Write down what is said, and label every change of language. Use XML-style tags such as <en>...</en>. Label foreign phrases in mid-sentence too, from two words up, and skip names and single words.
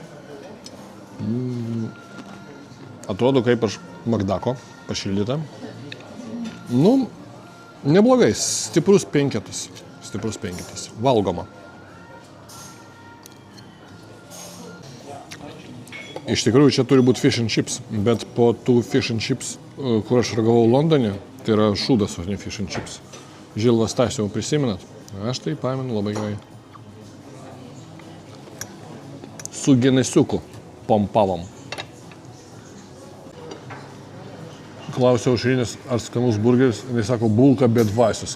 <lt>Atrodo kaip iš Makdako, pašildyta. Nu, neblogai, stiprus penketas. Valgoma. Iš tikrųjų, čia turi būti</lt> <en>fish and chips,</en> <lt>bet po tų</lt> <en>fish and chips,</en> <lt>kur aš ragavau Londone, tai yra šūdas, o ne</lt> <en>fish and chips.</en> <lt>Žilvas Stasio, prisimenat? Aš tai pamenu labai gerai. Su genesiuku pompavom. Klausiau Aušrinės, ar skanus burgeris, jis sako, bulka be dvasios.</lt>